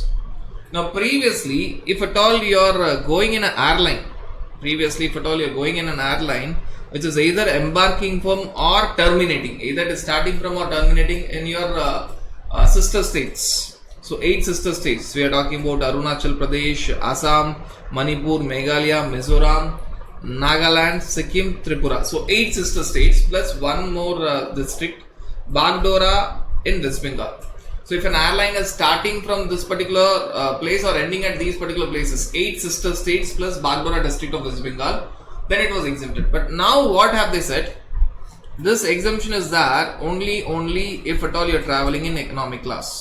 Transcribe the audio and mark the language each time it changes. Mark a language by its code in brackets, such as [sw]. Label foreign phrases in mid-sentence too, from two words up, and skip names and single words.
[en] Now previously, if at all you are going in an airline, which is either embarking from or terminating, either it is starting from or terminating in your sister states. So 8 sister states, we are talking about Arunachal Pradesh, Assam, Manipur, Meghalaya, Mizoram, Nagaland, Sikkim, Tripura. So 8 sister states plus one more district, Bagdora in West Bengal. So if an airline is starting from this particular place or ending at these particular places, 8 sister states plus Bagdora district of West Bengal, then it was exempted. But now what have they said? This exemption is there only if at all you are traveling in economic class.